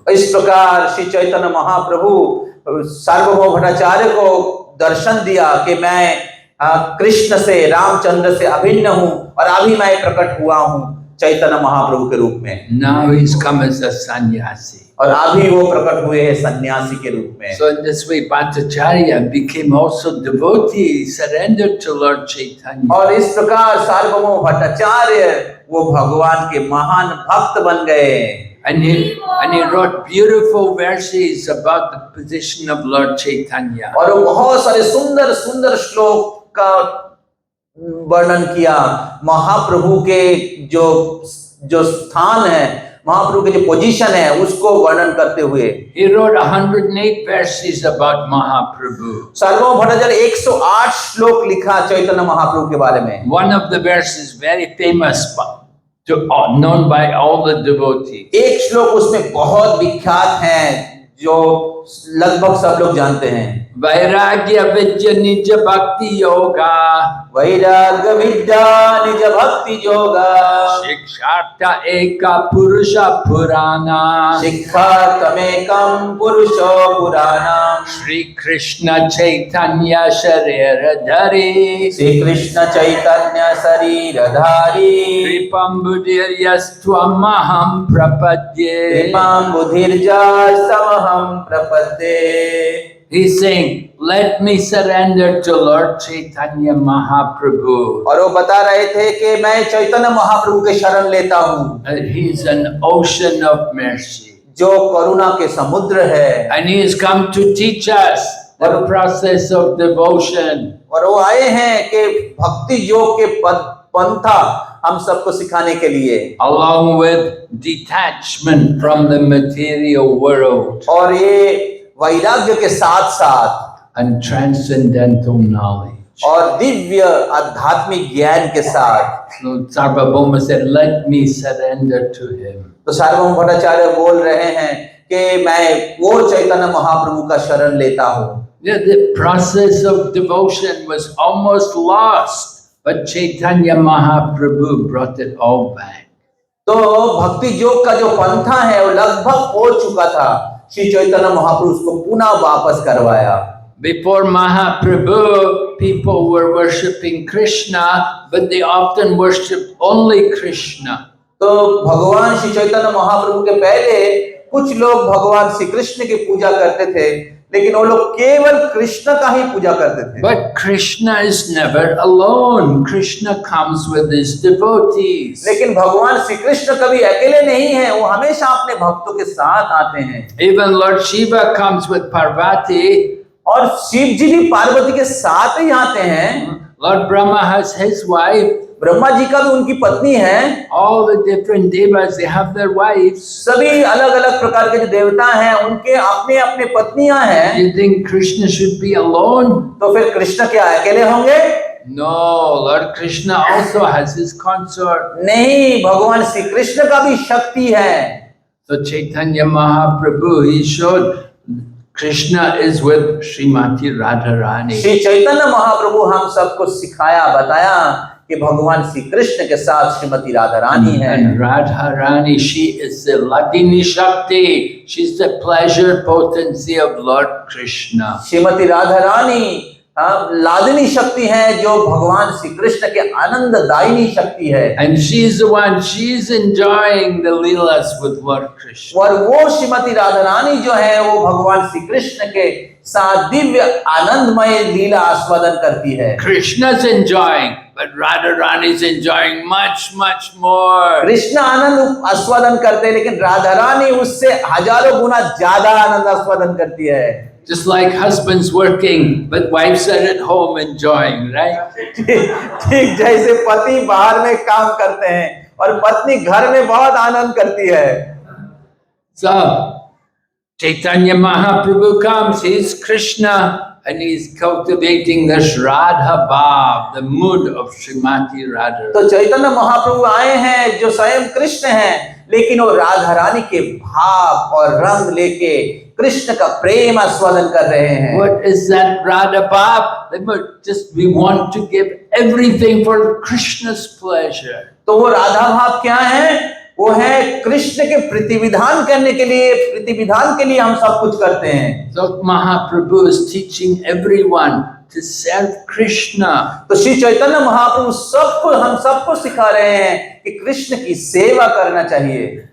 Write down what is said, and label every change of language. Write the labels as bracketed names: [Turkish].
[Hindi] इस प्रकार श्री चैतन्य महाप्रभु सार्वभौम भट्टाचार्य को दर्शन दिया कि मैं कृष्ण से, रामचंद्र से अभिन्न हूँ और अभी मैं प्रकट हुआ हूँ चैतन्य महाप्रभु के रूप में। [English] Now he's come as a sannyasi. [Hindi] और अभी वो प्रकट हुए हैं सन्यासी के रूप में। [English] So in this way Bhattacharya became also devotee, surrendered to Lord Chaitanya. [Hindi] और इस प्रकार सार्वभौम भट्टाचार्य वो भगवान के महान भक्त बन गए। [English] And he wrote beautiful verses about the position of Lord Chaitanya. [Hindi] और वो बहुत सारे सुंदर सुंदर श्लोक का वर्णन किया, महाप्रभु के जो स्थान है, महाप्रभु के जो पोजीशन है उसको वर्णन करते हुए। [English] He wrote 108 verses about Mahaprabhu. [Hindi] सार्वभौम भट्टाचार्य 108 श्लोक लिखा चैतन्य महाप्रभु के बारे में। [English] One of the verses very famous, known by all the devotees. [Hindi] एक श्लोक उसमें बहुत विख्यात है जो लगभग सब लोग जानते हैं। [Sanskrit] वैराग्य विद्या निज भक्ति योगा, वैराग्य विद्या निज भक्ति योगा, शिक्षार्थ एका पुरुष पुराना, शिक्षार्थमेकं पुरुषो पुराना, श्री कृष्ण चैतन्य शरीरधारी, श्री कृष्ण चैतन्य शरीरधारी, कृपं बुद्धिर्यस्त्वमहं प्रपद्ये, कृपां बुद्धिर्यस्त्वमहं प्रपद्ये। [English] He's saying, let me surrender to Lord Chaitanya Mahaprabhu. [Hindi] और वो बता रहे थे कि मैं चैतन्य महाप्रभु के शरण लेता हूँ। [English] He's an ocean of mercy. [Hindi] जो करुणा के समुद्र है। [English] And he has come to teach us the process of devotion. [Hindi] और वो आए हैं कि भक्ति योग के पंथा हम सबको सिखाने के लिए। [English] Along with detachment from the material world. [Hindi] और ये वैराग्य के साथ साथ [English] and transcendental knowledge. [Hindi] और दिव्य आध्यात्मिक ज्ञान के साथ। [English] So Sarvabhauma said, let me surrender to him. [Hindi] तो सार्वभौम भट्टाचार्य बोल रहे हैं कि मैं वो चैतन्य महाप्रभु का शरण लेता हूँ। [English] The process of devotion was almost lost, but Chaitanya Mahaprabhu brought it all back. [Hindi] तो भक्ति योग का जो पंथा है वो लगभग हो चुका था, श्री चैतन्य महाप्रभु उसको पुनः वापस करवाया। [English] Before Mahaprabhu, people were worshipping Krishna, but they often worshipped only Krishna. [Hindi] तो भगवान श्री चैतन्य महाप्रभु के पहले कुछ लोग भगवान श्री कृष्ण की पूजा करते थे, लेकिन वो लोग केवल कृष्ण का ही पूजा करते थे। [English] But Krishna is never alone. Krishna comes with his devotees. [Hindi] लेकिन भगवान श्री कृष्ण कभी अकेले नहीं हैं, वो हमेशा अपने भक्तों के साथ आते हैं। [English] Even Lord Shiva comes with Parvati. [Hindi] और शिव जी भी पार्वती के साथ ही आते हैं। [English] Lord Brahma has his wife [Hindi] Brahma ji का भी उनकी पत्नी है, [English] all the different devas, they have their wives. [Hindi] सभी अलग अलग प्रकार के जो देवता हैं उनके अपने अपने पत्नियां हैं। [English] You think Krishna should be alone? [Hindi] तो फिर कृष्ण क्या अकेले होंगे? [English] No, Lord Krishna also has his consort. [Hindi] नहीं, भगवान श्री कृष्ण का भी शक्ति है। [English] So Chaitanya Mahaprabhu, he showed Krishna is with Srimati Radharani. [Hindi] Shri Chaitanya Mahaprabhu हम सबको सिखाया, बताया कि भगवान श्री कृष्ण के साथ श्रीमती राधा रानी है। [English] And Radharani, she is the Ladini Shakti. She's the pleasure potency of Lord Krishna. [Hindi] Shrimati Radha Rani Ladini शक्ति है जो भगवान श्री कृष्ण के आनंददायिनी शक्ति है। [English] And she's the one, she's enjoying the leelas with Lord Krishna. [Hindi] और वो श्रीमती राधा रानी जो है वो भगवान श्री कृष्ण के साथ दिव्य आनंदमय लीला आस्वादन करती है। [English] Krishna's enjoying, but Radharani is enjoying much, much more. [Hindi] Krishna आनंद आस्वादन करते हैं लेकिन राधा रानी उससे हजारों गुना ज्यादा आनंद आस्वादन करती है। [English] Just like husbands working, but wives are at home enjoying, right? [Hindi] ठीक जैसे पति बाहर में काम करते हैं और पत्नी घर में बहुत आनंद करती है। [English] So Chaitanya Mahaprabhu comes, he's Krishna, and he's cultivating this Radha Bhav, the mood of Srimati Radha. [Hindi] तो चैतन्य महाप्रभु आए हैं जो स्वयं कृष्ण हैं, लेकिन वो राधा रानी के भाव और रंग लेके कृष्ण का प्रेम आस्वादन कर रहे हैं। [English] What is that Radha Bhav? Just we want to give everything for Krishna's pleasure. [Hindi] तो वो राधा भाव क्या है? वो है कृष्ण के प्रतिविधान करने के लिए, प्रतिविधान के लिए हम सब कुछ करते हैं। [English] So Mahaprabhu is teaching everyone to serve Krishna. [Hindi] तो श्री चैतन्य महाप्रभु सबको, हम सबको सिखा रहे हैं कि कृष्ण की सेवा करना चाहिए।